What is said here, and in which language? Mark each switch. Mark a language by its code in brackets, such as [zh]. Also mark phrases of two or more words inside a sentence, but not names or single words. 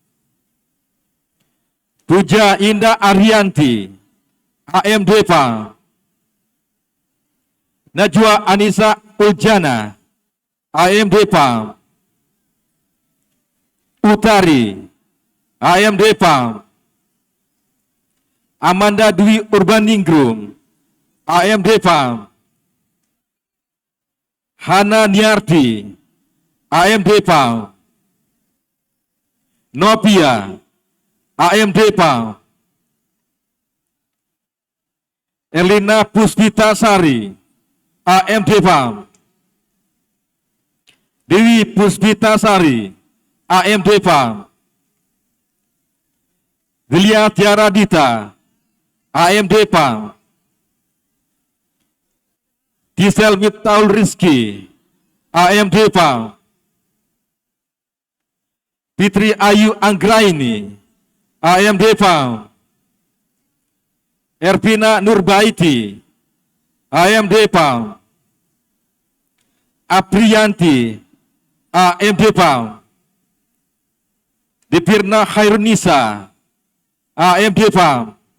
[id] Puja Indah Arianti, AMD Farm. Najwa Anissa Uljana, AMD Farm. Utari, AMD Farm. Amanda Dwi Urbaningrum, AMD Farm. Hana Niarti, AMD Farm. Nopia, AMD Farm. Elina Puspita Sari, AMD Farm. Dewi Puspita Sari, AMD Farm. Delia Tiara Dita, AMD Farm. Tisel Miftaul Rizki, AMD Farm. Fitri Ayu Anggraini, AMD Farm. Ervina Nurbaiti, AMD Farm. Aprianti, AMD Farm. Dipirna Khairunisa, AMD Farm.